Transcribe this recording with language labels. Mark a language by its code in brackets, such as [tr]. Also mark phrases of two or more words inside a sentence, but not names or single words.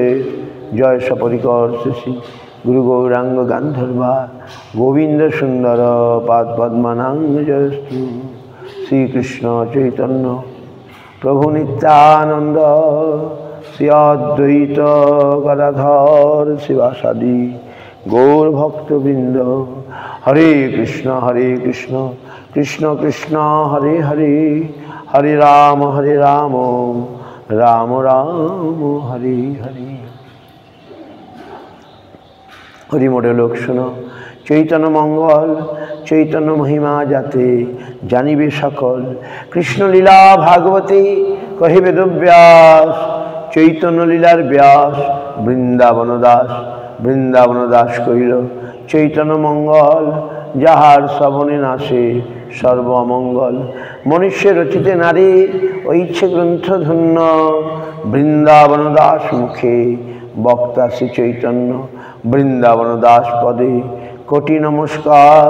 [sa] जय सपरिकर श्री गुरु गौरांग गांधर्वा गोविंद सुंदर पादपद्मनांग जयस्तु। श्री कृष्ण चैतन्य प्रभु नित्यानंद श्री अद्वैत गदाधर शिवासादि गौर भक्तवृंद। हरे कृष्ण कृष्ण कृष्ण हरे हरे हरे राम राम राम हरे हरे। [bn] হরি মোটে লোক শুনো চৈতন্য মঙ্গল চৈতন্য মহিমা যাতে জানিবে সকল কৃষ্ণ লীলা ভাগবতে কহে বেদব্যাস চৈতন্য লীলার ব্যাস বৃন্দাবন দাস কহিল চৈতন্য মঙ্গল যাহার শ্রবণে নাশে সর্বমঙ্গল। মনুষ্য রচিতে নারী ঐচ্ছে গ্রন্থ ধন্য বৃন্দাবন দাস মুখে বক্তা শ্রী চৈতন্য বৃন্দাবন দাস পদে কোটি নমস্কার।